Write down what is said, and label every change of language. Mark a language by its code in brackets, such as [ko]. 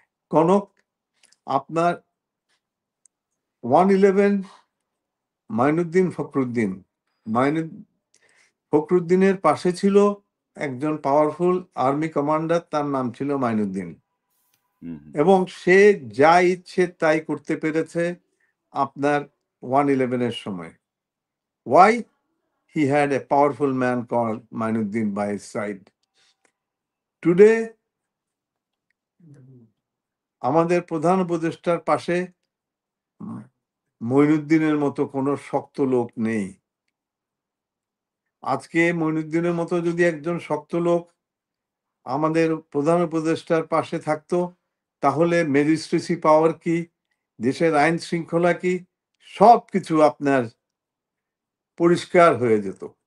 [bn] কনক আপনার 111 মাইনুদ্দিন ফখরুদ্দিন। মাইনু ফখরুদ্দিনের পাশে ছিল একজন পাওয়ারফুল আর্মি কমান্ডার তার নাম ছিল মাইনুদ্দিন। হুম, হুম। এবং সে যা ইচ্ছে তাই করতে পেরেছে আপনার 111 এর সময়। [en] Why? He had a powerful man called Mainuddin by his side. Today [bn] আমাদের প্রধান উপদেষ্টার পাশে মইনুদ্দিনের মতো কোনো শক্ত লোক নেই। আজকে মঈনুদ্দিনের মতো যদি একজন শক্ত লোক আমাদের প্রধান উপদেষ্টার পাশে থাকতো, তাহলে ম্যাজিস্ট্রেসি পাওয়ার কি, দেশের আইন শৃঙ্খলা কি, সবকিছু আপনার পরিষ্কার হয়ে যেত।